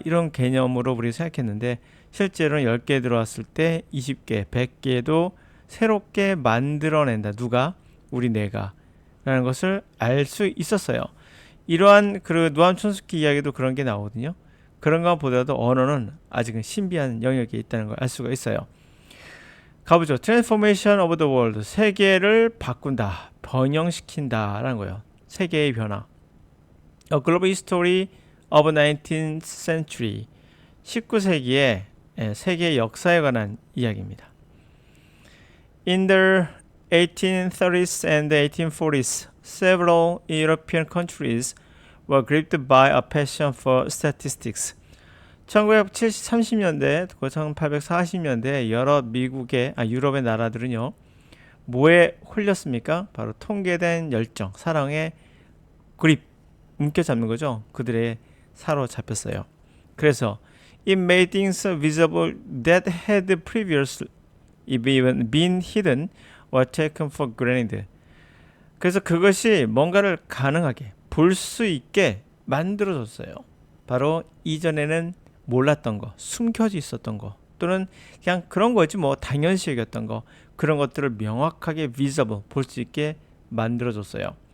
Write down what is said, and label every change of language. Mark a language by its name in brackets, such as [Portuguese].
[Korean] 이런 개념으로 우리 생각했는데 실제로는 10개 들어왔을 때 20개, 100개도 새롭게 만들어낸다. 누가? 우리 뇌가. 라는 것을 알 수 있었어요. 이러한 그 노암 촘스키 이야기도 그런 게 나오거든요. 그런 것보다도 언어는 아직은 신비한 영역에 있다는 걸 알 수가 있어요. 가보죠. [English] Transformation of the world. [Korean] 세계를 바꾼다. 번영시킨다. 라는 거예요. 세계의 변화. [English] A Global History of 19th Century. [Korean] 19세기의 세계 역사에 관한 이야기입니다. [English] In the 1830s and 1840s, several European countries were gripped by a passion for statistics. [Korean] 1930년대, 1840년대 여러 유럽의 나라들은요, 뭐에 홀렸습니까? 바로 통계된 열정, 사랑의 그립, 움켜잡는 거죠. 그들의 사로잡혔어요. 그래서 [English] it made things visible that had previously even been hidden or taken for granted. [Korean] 그래서 그것이 뭔가를 가능하게 볼 수 있게 만들어줬어요. 바로 이전에는 몰랐던 거, 숨겨져 있었던 거, 또는 그냥 그런 거지 뭐 당연시 여겼던 거, 그런 것들을 명확하게 visible, 볼 수 있게 만들어줬어요.